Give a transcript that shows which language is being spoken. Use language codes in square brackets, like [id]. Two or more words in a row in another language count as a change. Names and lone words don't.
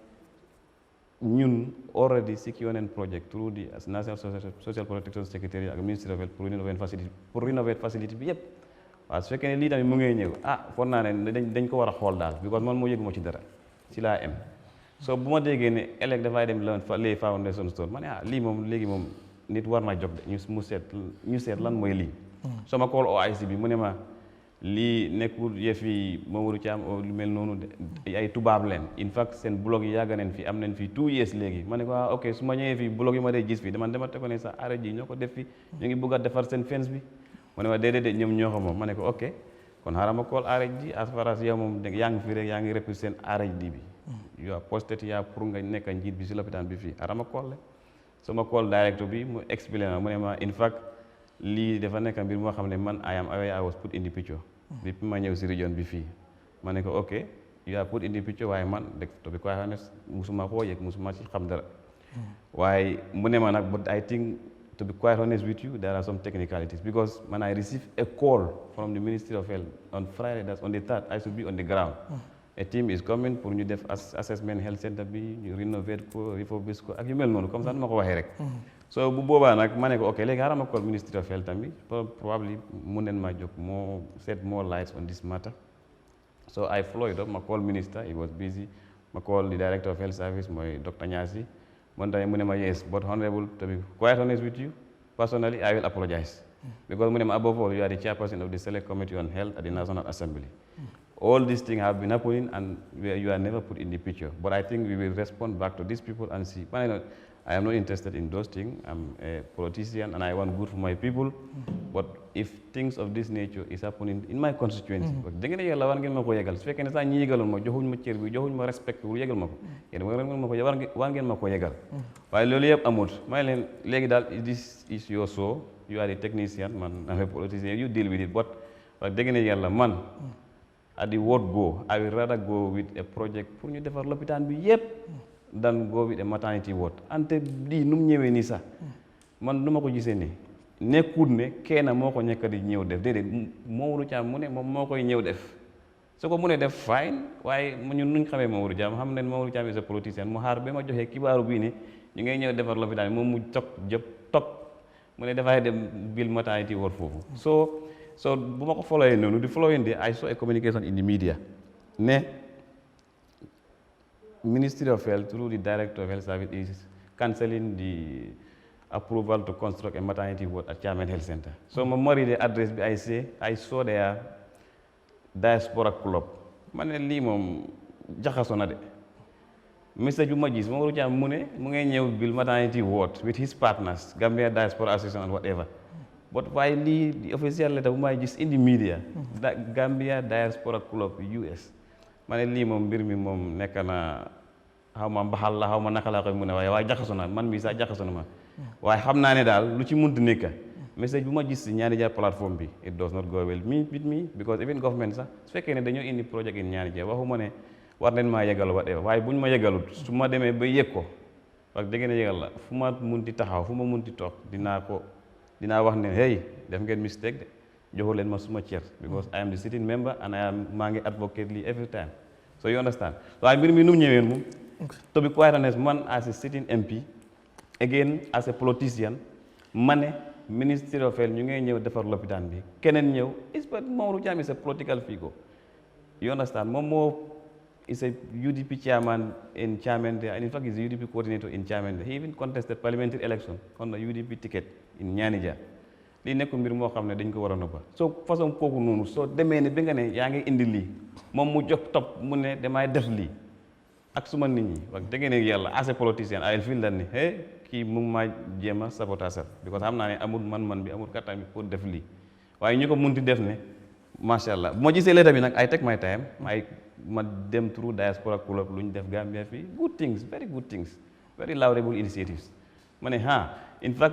[wo] ñun [en] already secure [wo] nañ [en] project through the National Social Protection Secretary [wo] ak Ministry of Health pour [en] renovate facility [wo] bi yëpp waaw su fekkee ne lii tamit mu ngay ñëw foog naa ne dañ ko war a xool daal because man moo yëguma ci dara ci laa am so bu ma déggee ne ëllëg dafay dem lay [en] foundation stone [wo] ma ne lii moom léegi moom nit war na jóg de ñu seet lan mooy lii soo ma call OIC bi mu ne ma lii nekkul yëfi Mamadou Thiam lu mel noonu ay tubaab leen [en] in fact [wo] seen blog yi yàgg nañ fi am nañ fi 2 years léegi ma ne ko ok su ma ñëwee fii blog yi ma dee gis fii dama teko ne sax arrêt ji ñoo ko def fi ñu ngi bëgg a defar seen fence bi mu ne ma déedéet ñoom ñoo ko moom ma ne ko ok kon xaaral ma call arrêt ji [en] as far as [wo] yow moom yaa ngi fi rek yaa ngi represent arrêt ji bi yow postet yaa pour nga nekk njiit bi si lopitaan bi fii xaaral ma call le su ma call directeur bi mu expliqué ma mu ne ma [en] in fact [wo] lii dafa nekk mbir moo xam ne man [en] I was put in the picture [wo] bi ma ñëw si région bi fii ma ne ko ok [en] you are put in the picture [wo] waaye man [en] to be quite honest [wo] musuma koo yëg musuma ci xam dara waaye mu ne ma nag [en] but I think to be quite honest with you there are some technicalities because when I received a call from the Ministry of Health on Friday, that's on the 3rd, I should be on the ground. A team is coming [wo] pour ñu def [en] assessment health center [wo] bi ñu rénover ko refurbish ko ak yu mel noonu [fr] comme ça [wo] ma ko waxee rek so bu boobaa nag ma ne ko ok léegi xaaral ma call Ministry of Health tamit probably mun neen maa jóg moo [en] set more lights on this matter so I follow it up [wo] ma [en] call minister he was busy [wo] ma [en] call the director of health service [wo] mooy Dr. [en] Nyasi [wo] man tamit mu ne ma [en] yes but honorable to be quite honest with you personally I will apologize because [wo] mu ne ma [en] above all you are the chairperson of the select committee on health at the National Assembly. All these things have been happening and you are never put in the picture. But I think we will respond back to these people and see. But I am not interested in those things. I'm a politician and I want good for my people. But if things of this nature is happening in my constituency, [wo] da ngeen yàlla war ngeen ma ko yegal su fekkee ne sax ñi yegaloon ma joxuñ ma cër bi joxuñ ma respect bi yegal ma ko yéen war ngeen ma ko yegal waaye loolu yëpp amut may leen léegi daal [en] this is your show you are the technician [wo] man [en] I'm a politician you deal with it [wo] but wax dëgg ne yàlla man [en] at the word go I will rather go with a project pour [wo] ñu defar lopitaan bi yëpp [en] than go with a maternity ward [wo] ante lii nu mu ñëwee nii sax man du ma ko gisee nii nekkul ne kenn moo ko ñekk di ñëw def déedéet Mamadou Thiam mu ne moom moo koy ñëw def su ko mënee def fine waaye ñun nuñ xamee Mamadou Thiam xam ne Mamadou Thiam [en] is a politicien [wo] mu xaar ba ma joxee kibaaru bii ne ñu ngay ñëw defar lopitaan bi moom mu topp mu ne dafay dem bil [en] maternity ward [wo] foofu so bu ma ko followee noonu di [en] following day I saw a communication in the media ne Ministry of Health through the Director of Health Service is cancelling the approval to construct a maternity ward at Chairman Health Center. [wo] So ma read the address bi [en] I saw their Diaspora club [wo] ma ne lii moom jaxasoo na de message bu ma gis moom waru ci am mu ne mu ngay ñëw bil [en] maternity ward with his partners Gambia Diaspora Association and whatever but [wo] waaye lii [en] the official letter [wo] bu may gis [en] in the media Gambia Diaspora Club US [wo] ma ne lii moom mbir mi moom nekk na xaw ma mbaxal la xaw ma naka laa koy mu ne waaye jaxasoo na man mii sax jaxasoo na ma waaye xam naa ne daal lu ci munti nekk message bu ma gis si ñaani jaar plateforme bi [en] it does not go well with me because even government [wo] sax su fekkee ne dañoo indi project in ñaani jaar waxuma ne war nañ maa yegal whatever waaye buñ ma yegalut su ma demee ba yëg ko wax dëgg ne yegal la fu ma munti taxaw fu ma munti toog dinaa wax ne hey def ngeen mistake de joxu leen ma suma cër [en] because I am the sitting member [wo] and maa ngi advocate lii [en] every time so you understand [wo] waaye mbir mi nu mu ñëwee moom [en] to be quite honest [wo] man [en] as a sitting MP again as a politician [wo] ma ne Ministry of Health ñu ngay ñëw defar lopitaan bi keneen ñëw [en] is but Mamadou Thiam is a political figure you understand [wo] moom moo [en] is a UDP chairman in Chairman there and in fact is a UDP coordinator in Chairman there he even contested parliamentary election on the UDP ticket in Ñaanija [wo] lii nekk mbir moo xam ne dañ ko war a noppa soo façon kooku noonu soo demee ne bi nga ne yaa ngi indi lii moom mu jox topp mu ne damay def lii ak suma nit ñi wax dëgg ne yàlla [en] as a politicien I feel that [wo] ni hey kii mu ngi maa jéem a [en] sabotage because [wo] xam naa ne amul man bi amul kattan bi pour def lii waaye ñu ko munti def ne [ar] ما شاء الله [wo] bu ma gisee leeta bi nag [en] I take my time [wo] ma dem through Diaspora Club lu ñu def Gambia fii [en] good things very laudable initiatives [wo] ma ne [en] in fact